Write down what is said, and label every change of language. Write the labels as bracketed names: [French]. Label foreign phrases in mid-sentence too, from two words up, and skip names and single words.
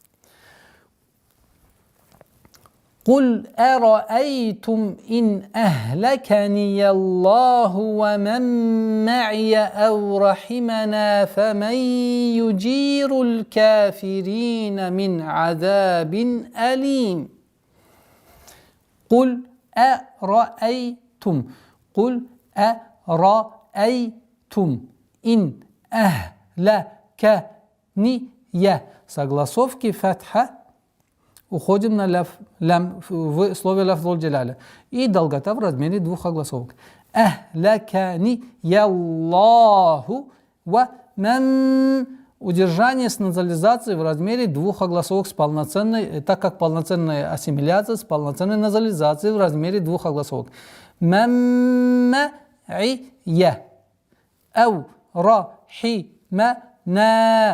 [Arabic] قل أرأيتم إن أهلكني الله ومن معي أو رحمنا فمن يجير الكافرين من عذاب أليم. قل أرأيتم إن أهلكني. [Russian] Согласовки фатха. Уходим на лям в слове лафзуль джаляля. И долгота в размере двух огласовок. [Arabic] أهلكني الله ومن. [Russian] Удержание с назализацией в размере двух огласовок с полноценной, так как полноценная ассимиляция с полноценной назализацией в размере двух огласовок. Мамма я. [Arabic] أو رحمنا.